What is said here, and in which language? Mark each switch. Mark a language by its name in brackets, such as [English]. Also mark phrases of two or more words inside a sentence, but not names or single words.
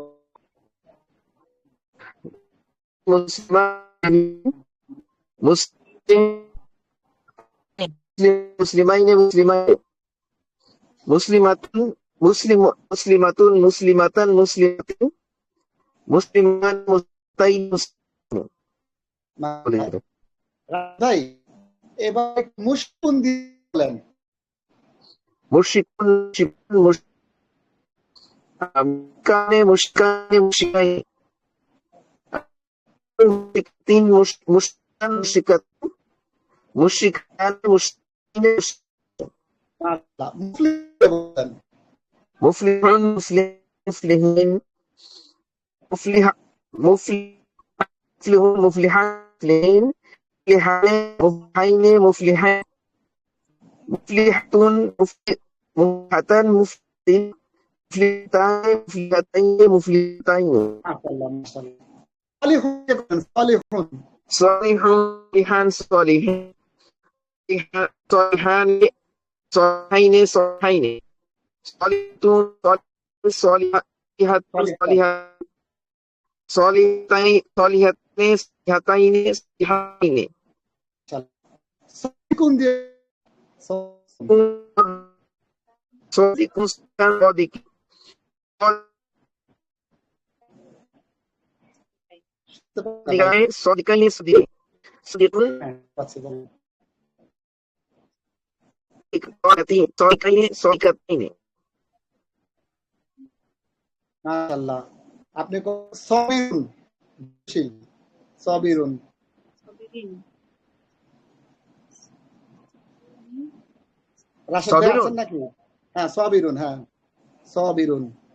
[Arabic] مسلمين، مسلمين، مسلماتٌ، مسلماتٌ، مسلمتان، مسلماتٍ، مسلمان، مسلمتين, [Bangla] ভাই এবার মুশকুন দিয়ে বলেন। [Arabic] مشركون، مشركان، مشركان، مشركين، مشركاتٍ، مشركان، مشركاتٌ، مشركان، مشركين, مفلحون، مفلحين، مفلحون، مفلحان، مفلحان، مفلحين، مفلحان، مفلحاتٌ، مفلحتان، مفلحين، مفلحتان، مفلحتين، مفلحتين, সালিহুন, صالحان، صالحين، صالحان، صالحين، صالحين، صالحون، صالحات، صالحات، صالحتين، صالحتين، صالحتين، صالحين، [Bangla] সালিকুন দিয়ে [Arabic] صادق، صادق، صادقين، صديق، صديق، صادقين، صادقين। [Bangla] মাশাআল্লাহ। আপনি [Arabic] صابرون، صابرون, [Bangla] রাশেদ ভাই আছেন নাকি? হ্যাঁ সবিরুন, হ্যাঁ সবিরুন,